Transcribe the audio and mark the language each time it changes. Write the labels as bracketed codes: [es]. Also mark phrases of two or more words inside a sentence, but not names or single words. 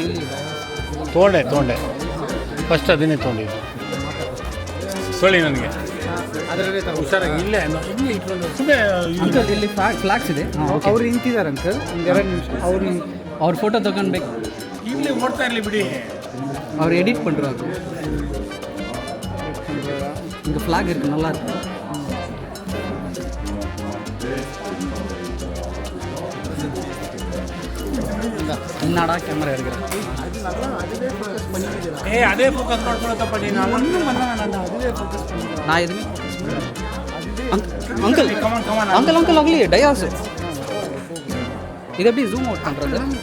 [kn] ತೊಗೊಂಡೆ ಫಸ್ಟ್ ಅದನ್ನೇ ತೊಗೊಂಡಿದ್ದು. ತೊಳಿ ನನಗೆ ಅದರಲ್ಲೇ ತಗೋ. ಹುಷಾರಾಗಿ ಇಲ್ಲೇ ಅಂಕಲ್ ಇಲ್ಲಿ ಫ್ಲಾಗ್ಸ್ ಇದೆ. ಅವ್ರು ನಿಂತಿದ್ದಾರೆ ಅಂಕಲ್, ಒಂದೆರಡು ನಿಮಿಷ. ಅವ್ರ ಫೋಟೋ ತಗೊಂಡ್ಬೇಕು. ಈಗಲೇ ಓಡ್ತಾ ಇರಲಿ ಬಿಡಿ. [ta] ಅವ್ರು ಎಡಿಟ್ பண்ணுறாங்க. இந்த ஃப்ளாக் இருக்கு, நல்லா இருக்கு. என்னடா கேமரா எடுக்கிறேன். [kn] ಅದೇ ಫೋಕಸ್ ಮಾಡ್ಕೊಳತ್ತಪ್ಪ ನೀನು. [ta] நான் எதுவுமே அங்கிள் அங்கிள் அங்கிள் அங்கிள் டயாஸ் இது எப்படி [en] zoom out [ta] பண்ணுறது?